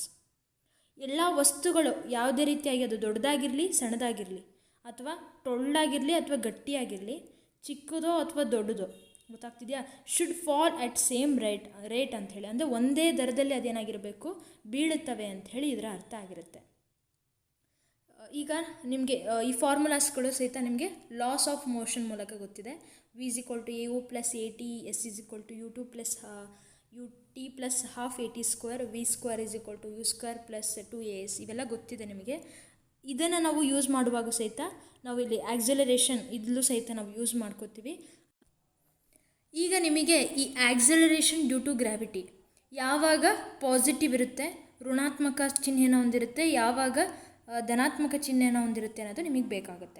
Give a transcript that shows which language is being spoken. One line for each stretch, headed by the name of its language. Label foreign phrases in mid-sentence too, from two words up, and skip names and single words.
Kannada: ಎಲ್ಲ ವಸ್ತುಗಳು ಯಾವುದೇ ರೀತಿಯಾಗಿ ಅದು ದೊಡ್ಡದಾಗಿರಲಿ ಸಣ್ಣದಾಗಿರಲಿ, ಅಥವಾ ಟೊಳ್ಳಾಗಿರಲಿ ಅಥವಾ ಗಟ್ಟಿಯಾಗಿರಲಿ, ಚಿಕ್ಕದೋ ಅಥವಾ ದೊಡ್ಡದೋ, ಗೊತ್ತಾಗ್ತಿದೆಯಾ,
English: should fall at same rate
Kannada: ಅಂಥೇಳಿ, ಅಂದರೆ ಒಂದೇ ದರದಲ್ಲಿ ಅದೇನಾಗಿರಬೇಕು, ಬೀಳುತ್ತವೆ ಅಂಥೇಳಿ ಇದರ ಅರ್ಥ ಆಗಿರುತ್ತೆ. ಈಗ ನಿಮಗೆ ಈ ಫಾರ್ಮುಲಾಸ್ಗಳು ಸಹಿತ ನಿಮಗೆ
English: laws of motion
Kannada: ಮೂಲಕ ಗೊತ್ತಿದೆ. v=au + at, s=u2 + ut + ½ at², v² u² + 2as, ಇವೆಲ್ಲ ಗೊತ್ತಿದೆ ನಿಮಗೆ. ಇದನ್ನು ನಾವು ಯೂಸ್ ಮಾಡುವಾಗ ಸಹಿತ ನಾವು ಇಲ್ಲಿ ಆಕ್ಸಲರೇಷನ್ ಇದ್ಲೂ ಸಹಿತ ನಾವು ಯೂಸ್ ಮಾಡ್ಕೋತೀವಿ. ಈಗ ನಿಮಗೆ ಈ
English: acceleration due to gravity
Kannada: ಯಾವಾಗ ಪಾಸಿಟಿವ್ ಇರುತ್ತೆ, ಋಣಾತ್ಮಕ ಚಿಹ್ನೆಯನ್ನು ಹೊಂದಿರುತ್ತೆ, ಯಾವಾಗ ಧನಾತ್ಮಕ ಚಿಹ್ನೆಯನ್ನು ಹೊಂದಿರುತ್ತೆ ಅನ್ನೋದು ನಿಮಗೆ ಬೇಕಾಗುತ್ತೆ.